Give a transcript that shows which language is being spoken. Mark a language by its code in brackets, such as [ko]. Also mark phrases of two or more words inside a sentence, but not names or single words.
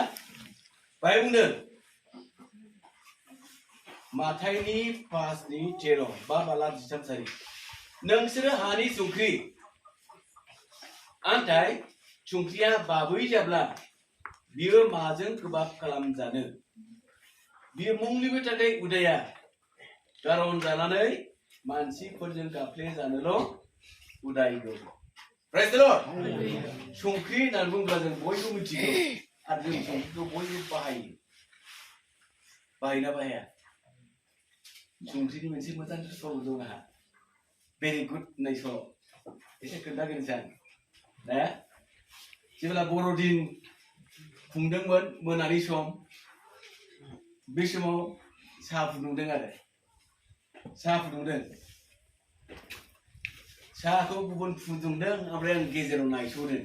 [brx] बाहाय बुंदों माथाइनि 5:13 बा बाला 13 नोंसोरो हानि संख्रि आन्थाय संख्रिया बाबै जाब्ला बियो माजों गोबाब खालामजानो बियो मुंनिबो थाखाय उदाया गारन जानानै मानसिफोरजों गाफ्ले जानोल' उदायगौ. [en] Praise the Lord. [brx] संख्रि होननानै बुङोब्ला जों बयबो मिथिगौ आरो जों संख्रिखौ बयबो बाहायो. बाहायना बाहाया? संख्रिनि मोनसे मोजां सल' दं आंहा. [en] Very good [brx] होननाय सल'. एसे खोन्थागोनसै आं. ना? जेब्ला बर'दिन खुंदोंमोन मोनानि सम बे समाव साहा फुदुंदों आरो. साहा फुदुंदों. साहाखौ गुबुन फुदुंदों ओमफ्राय आं गेजेराव नायस'दों.